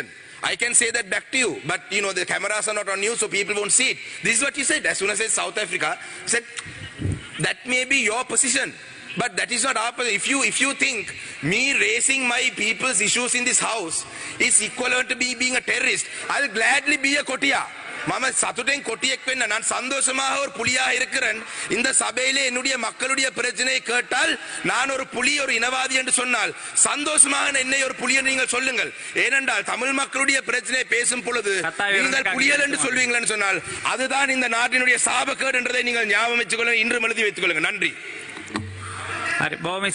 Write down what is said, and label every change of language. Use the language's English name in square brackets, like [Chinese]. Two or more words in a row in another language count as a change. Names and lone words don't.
[English] I can say that back to you, but you know the cameras are not on you, so people won't see it. This is what he said. As soon as I said South Africa, he said, that may be your position, but that is not our position. If you think me raising my people's issues in this house is equivalent to me being a terrorist, I'll gladly be a kotia. [Sinhala] මම සතුටෙන් කොටියෙක් වෙන්න [Tamil] நான் சந்தோஷமாக ஒரு புலியாக இருக்கிறேன் இந்த சபையிலே என்னுடைய மக்களுடைய பிரச்சனையை கேட்டால் நான் ஒரு புலி ஒரு இனவாதி என்று சொன்னால் சந்தோஷமாக என்னை ஒரு புலி என்று நீங்கள் சொல்லுங்கள் ஏனென்றால் தமிழ் மக்களுடைய பிரச்சனையை பேசும் பொழுது நீங்கள் புலிகள் என்று சொல்வீங்களா சொன்னால் அதுதான் இந்த நாட்டினுடைய சாபக்கேடு என்றதை நீங்கள் ஞாபகம் வச்சுக்கொள்ளுங்கள் இன்று எழுதி வைத்துக் கொள்ளுங்கள் நன்றி